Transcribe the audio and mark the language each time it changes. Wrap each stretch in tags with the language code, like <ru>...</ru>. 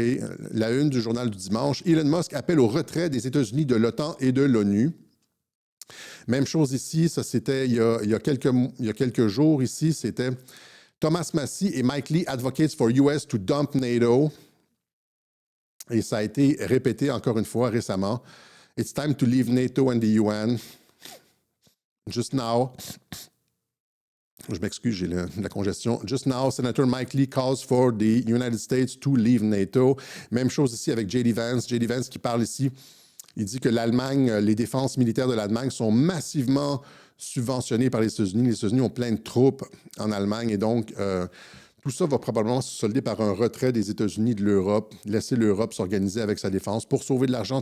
<fr>Et la une du journal du dimanche, Elon Musk appelle au retrait des États-Unis de l'OTAN et de l'ONU. Même chose ici, ça c'était il y a quelques jours ici, c'était Thomas Massie et Mike Lee</fr> <en>advocates for US to dump NATO.</en> <fr>Et ça a été répété encore une fois récemment.</fr> <en>It's time to leave NATO and the UN. Just now.</en> <fr>Je m'excuse, j'ai la congestion.</fr> <en>Just now, Senator Mike Lee calls for the United States to leave NATO.</en> <fr>Même chose ici avec J.D. Vance. J.D. Vance qui parle ici. Il dit que l'Allemagne, les défenses militaires de l'Allemagne sont massivement subventionnées par les États-Unis. Les États-Unis ont plein de troupes en Allemagne et donc Tout ça va probablement se solder par un retrait des États-Unis de l'Europe, laisser l'Europe s'organiser avec sa défense pour sauver de l'argent.</fr>